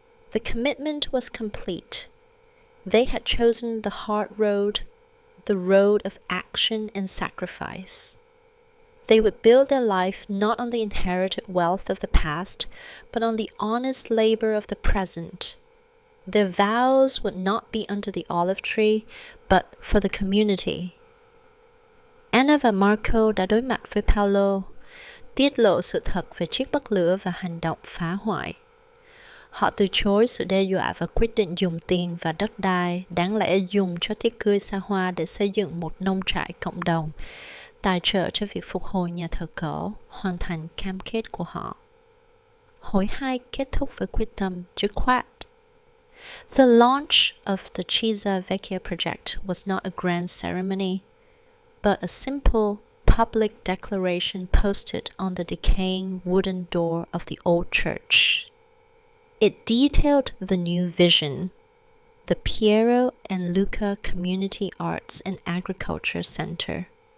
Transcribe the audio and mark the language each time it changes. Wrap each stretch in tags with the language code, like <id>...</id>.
<en>The commitment was complete. They had chosen the hard road, the road of action and sacrifice. They would build their life not on the inherited wealth of the past, but on the honest labor of the present. Their vows would not be under the olive tree, but for the community.</en> <vi>Anna và Marco đã đối mặt với Paolo, tiết lộ sự thật về chiếc bật lửa và hành động phá hoại. Họ từ chối sự đe dọa và quyết định dùng tiền và đất đai đáng lẽ dùng cho tiệc cưới xa hoa để xây dựng một nông trại cộng đồng, tài trợ cho việc phục hồi nhà thờ cổ, hoàn thành cam kết của họ. Hối hai kết thúc với quyết tâm dứt khoát.</vi> <en>The launch of the Chiesa Vecchia project was not a grand ceremony, but a simple public declaration posted on the decaying wooden door of the old church. It detailed the new vision, the Piero and Luca Community Arts and Agriculture Center.</en>